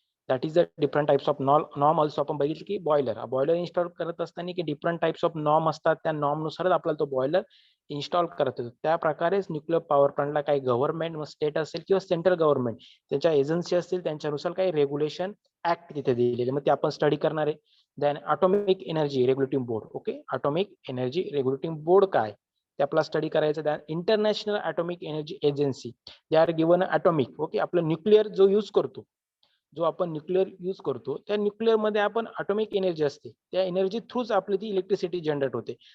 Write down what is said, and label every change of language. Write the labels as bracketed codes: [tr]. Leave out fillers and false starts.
[en] That is the different types of norm. [mr] Also आपण बघितलं की बॉयलर इन्स्टॉल करत असताना की डिफरंट टाइप्स ऑफ नॉर्म असतात, त्या नॉर्म नुसारच आपल्याला तो बॉयलर इन्स्टॉल करत येतो. त्या प्रकारेच न्यूक्लिअर पॉवर प्लांटला काही गव्हर्नमेंट स्टेट असेल किंवा सेंट्रल गव्हर्नमेंट त्याच्या एजन्सी असतील त्यांच्यानुसार काही रेग्युलेशन ऍक्ट तिथे दिलेले, मग ते आपण स्टडी करणार आहे. [en] Then atomic energy regulating board. [mr] Okay, atomic energy regulating board काय ते आपला स्टडी करायचं. [en] Then international atomic energy agency, they are given atomic. Okay, [mr] आपलं न्यूक्लिअर जो यूज करतो जो आपण न्यूक्लिअर यूज करतो त्या न्यूक्लिअर मध्ये आपण ॲटॉमिक एनर्जी असते, त्या एनर्जी थ्रूच आपली ती इलेक्ट्रिसिटी जनरेट होते.